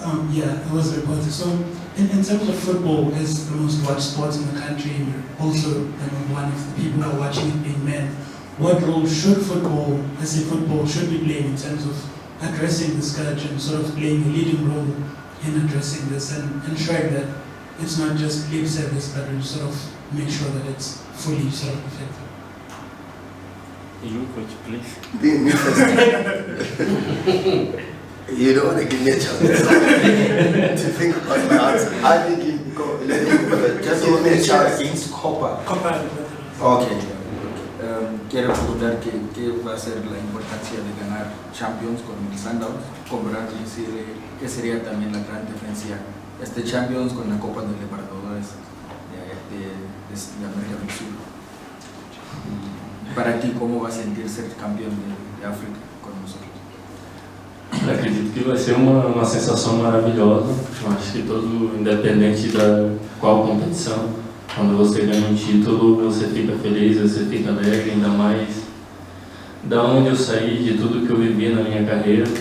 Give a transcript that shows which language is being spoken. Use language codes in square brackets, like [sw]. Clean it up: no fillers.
[en] Yeah, it was reported. So, in terms of football, as the most watched sport in the country, also one of the people who are watching it being men, what role should football, should be playing in terms of addressing the scourge and sort of playing a leading role in addressing this and ensuring that it's not just lip service, but we sort of make sure that it's fully sort of effective? You, coach, please. Me first. You don't want to give me a chance to think about my answer. I think you go, just give me a chance. Against Copa. Okay. [es] Quiero preguntar qué va a ser la importancia de ganar Champions con el Sundowns, comparar qué sería también la gran diferencia este Champions con la Copa de Libertadores de América del Sur. Para ti, ¿cómo va a sentir ser campeón de África con nosotros? [pt] Acredito que vai ser uma sensação maravilhosa. Eu acho que todo, independente da qual competição, quando você ganha um título, você fica feliz, você fica alegre, ainda mais da onde eu saí, de tudo que eu vivi na minha carreira.